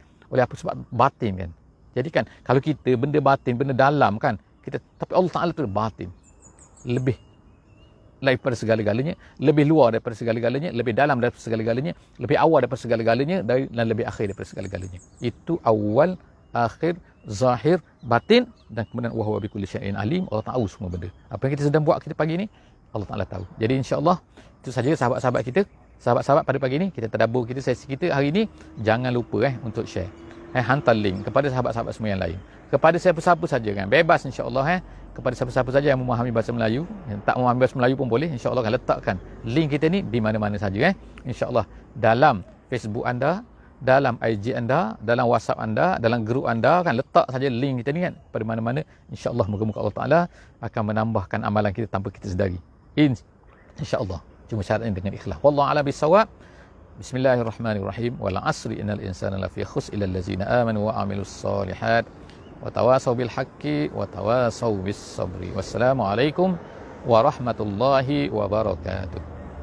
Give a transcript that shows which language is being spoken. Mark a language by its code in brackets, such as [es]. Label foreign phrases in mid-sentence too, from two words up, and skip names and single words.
[ms] Oleh apa sebab batin kan. Jadi kan, kalau kita benda batin, benda dalam kan, tapi Allah Ta'ala tu batin. Lebih daripada segala-galanya, lebih luar daripada segala-galanya, lebih dalam daripada segala-galanya, lebih awal daripada segala-galanya, dan lebih akhir daripada segala-galanya. Itu awal, akhir, zahir, batin, dan kemudian [ar] وهو بكل شيء عليم. [ms] Allah tahu semua benda. Apa yang kita sedang buat kita pagi ni, Allah Taala tahu. Jadi insya-Allah itu saja sahabat-sahabat kita. Sahabat-sahabat pada pagi ni kita tadabbur kita sesi kita hari ni, jangan lupa untuk share. Hantar link kepada sahabat-sahabat semua yang lain. Kepada siapa-siapa saja kan. Bebas insya-Allah kepada siapa-siapa saja yang memahami bahasa Melayu, yang tak memahami bahasa Melayu pun boleh, insya-Allah akan letakkan link kita ni di mana-mana saja insya-Allah, dalam Facebook anda, dalam IG anda, dalam WhatsApp anda, dalam grup anda kan, letak saja link kita ni kan pada mana-mana. Insya-Allah moga-moga Allah Taala akan menambahkan amalan kita tanpa kita sedari. Insya-Allah. Cuma syaratnya dengan ikhlas. [ar] والله أعلم بالصواب. بسم الله الرحمن الرحيم والعصر إن الإنسان لفي خسر إلا الذين آمنوا وعملوا الصالحات وتواصوا بالحق وتواصوا بالصبر. والسلام عليكم ورحمة الله وبركاته.